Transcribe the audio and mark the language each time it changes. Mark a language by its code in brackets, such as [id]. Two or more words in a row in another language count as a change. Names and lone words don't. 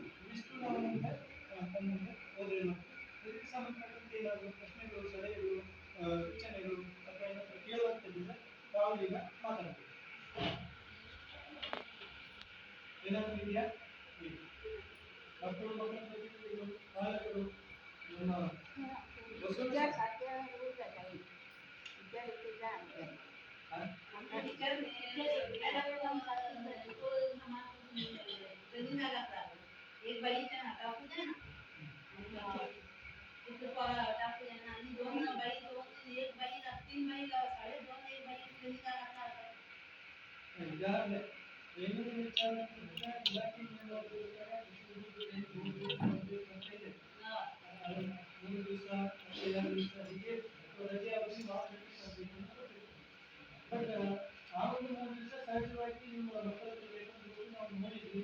[kn] ಇವಿಷ್ಟು ನಾವು ಮುಂದೆ ತಮ್ಮ ಮುಂದೆ ಓದಿ ಇದಕ್ಕೆ ಸಂಬಂಧಪಟ್ಟಂತೆ ಏನಾದರೂ ಪ್ರಶ್ನೆಗಳು, ಸಲಹೆಗಳು, ಸೂಚನೆಗಳು ಅಥವಾ ಏನಾದರೂ ಕೇಳುವಂಥದ್ದಿದ್ರೆ ತಾವು ಈಗ ಮಾತಾಡಬೇಕು. ಏನಾದರೂ ಇದೆಯಾ? ಮಕ್ಕಳು, ಮಕ್ಕಳ ಪ್ರತಿನಿಧಿಗಳು, ಪಾಲಕರು, ನಮ್ಮ [mr] एक बाईच्या टाकू द्या ना, तिथे टाकू द्या ना. आणि दोन बाई, दोन एक बाई, तीन बाई, 2.5 एक बाई ट्रेनिंग लागतात. [kn] ಏನನ್ನು ವಿಚಾರ ಇಲಾಖೆ ಮೂರು ದಿವಸ ಮತ್ತೆ 2 ದಿವಸ ಹೀಗೆ ರಜೆ ಅವಧಿ ಬಟ್ ಆ ಒಂದು 3 ದಿವಸ ಸಹಜವಾಗಿ ನಿಮ್ಮ ಮಕ್ಕಳ ಬೇಕಂದ್ರೆ ನಾವು ನೋಡಿದ್ವಿ.